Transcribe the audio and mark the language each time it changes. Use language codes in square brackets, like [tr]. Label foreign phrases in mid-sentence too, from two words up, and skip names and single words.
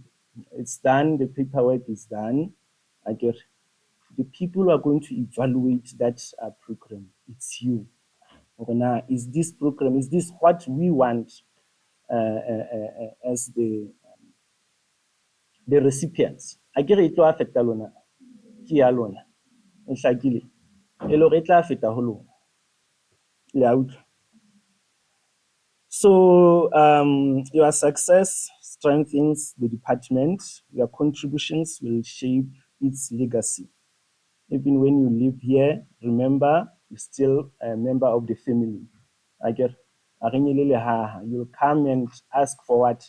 [en] It's done, the paperwork is done. The people who are going to evaluate that program, it's you. Now, is this program, is this what we want as the recipients? [st] It tlo affecta lona, ke ya lona, e hlakile. E le hore e tla feta ho lona. Le a utlwa? [en] So your success strengthens the department. Your contributions will shape its legacy. Even when you live here, remember, you're still a member of the family. You'll come and ask for what?